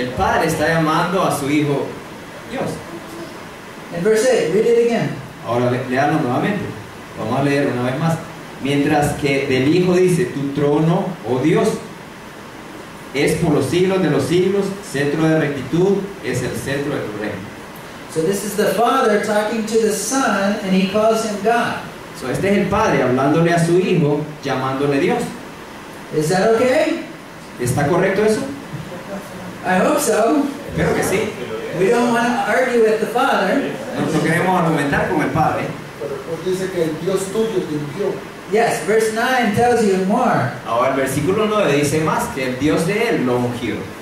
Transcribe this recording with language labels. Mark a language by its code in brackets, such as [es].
[es] El Padre está llamando a su Hijo Dios. [en] In verse 8, read it again. [es] Ahora leanlo nuevamente. Vamos a leer una vez más. Mientras que del Hijo dice, tu trono, oh Dios, es por los siglos de los siglos, cetro de rectitud es el cetro de tu reino. [en] So this is the Father talking to the Son, and he calls him God. [es] So este es el Padre hablándole a su Hijo, llamándole Dios. [en] Is that okay? [es] ¿Está correcto eso? [en] I hope so. [es] Espero que sí. [en] We don't want to argue with the Father. [es] No queremos argumentar con el Padre. Pero después dice que el Dios tuyo te ungió. [en] Yes, verse 9 tells you more. [es] Ahora el versículo 9 dice más que el Dios de él lo ungió.